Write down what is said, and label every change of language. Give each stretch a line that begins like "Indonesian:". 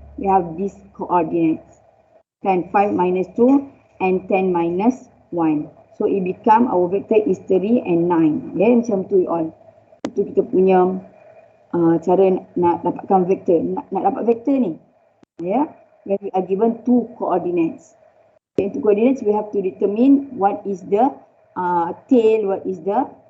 English: We have these coordinates. Kan 5 minus 2 and 10 minus 1. So it become our vector is 3 and 9.
Malay: Ya, macam tu all. Itu kita punya cara nak dapatkan vektor. Nak dapat vektor ni.
English: Ya, when we are given 2 coordinates. Okay, 2 coordinates we have to determine what is the tail, what is the